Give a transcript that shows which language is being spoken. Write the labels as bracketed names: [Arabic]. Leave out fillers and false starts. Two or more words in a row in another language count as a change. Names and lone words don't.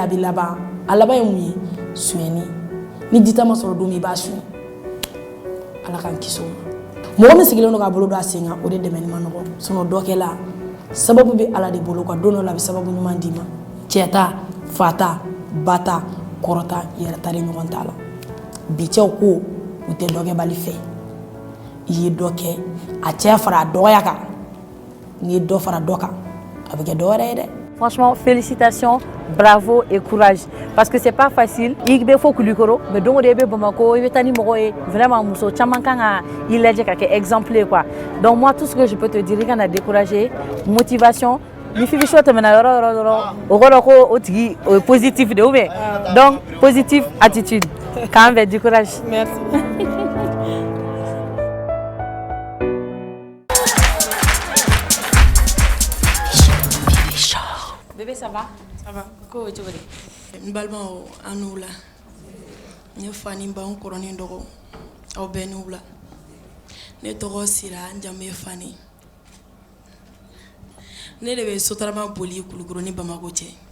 [Bambara] a bɛ laban a laban ye mun ye sonyɛni ni dita ma sɔrɔ don min i b'a suɲɛ ala k'an kisi o ma mɔgɔ min sigilen don k'a bolo don a sen kan o de dɛmɛni ma nɔgɔ sinon dɔ kɛla sababu bɛ ala de bolo quoi don dɔ la a bɛ sababu ɲuman d'i ma cɛ ta fa ta ba ta kɔrɔ ta yɛrɛ ta de ɲɔgɔn t'a la bi cɛw ko u tɛ dɔ kɛ bali fɛ i ye dɔ kɛ a cɛya fara a dɔgɔya kan n'i ye dɔ fara dɔ kan a bɛ kɛ dɔ wɛrɛ ye dɛ. [French] Franchement, félicitations, bravo et courage. Parce que c'est pas facile. Il faut que Kulukoro, mais donc il y a Bamako, il y a vraiment [Bambara] muso caman kan ka [French] il [Bambara] lajɛ ka kɛ [French] exemplaire quoi. Donc moi tout ce que je peux te dire, quand a découragé, motivation, [Bambara] ni fi biso tɛmɛna yɔrɔ o kɔrɔ ko o tigi o ye positif de [French] ou bien. [English] Donc positive attitude. [French] Quand même du courage. Merci. Bébé, ça va? Ça va. Ko tu veux? [Bambara] N balimaw an n'u la ne fa ni n ba n kɔrɔ ni n dɔgɔ aw bɛɛ n'u la ne tɔgɔ Sira n jamu ye Fani ne de bɛ sotarama boli Kulukoro ni Bamako cɛ.